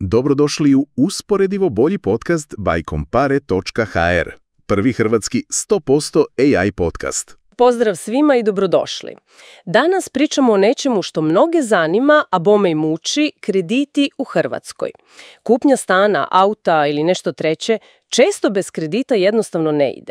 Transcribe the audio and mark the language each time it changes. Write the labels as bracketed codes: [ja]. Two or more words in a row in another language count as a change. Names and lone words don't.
[hr] Dobrodošli u usporedivo bolji podcast by Compare.hr, prvi hrvatski 100% AI podcast. Pozdrav svima i dobrodošli. Danas pričamo o nečemu što mnoge zanima, a bome i muči, krediti u Hrvatskoj. Kupnja stana, auta ili nešto treće često bez kredita jednostavno ne ide.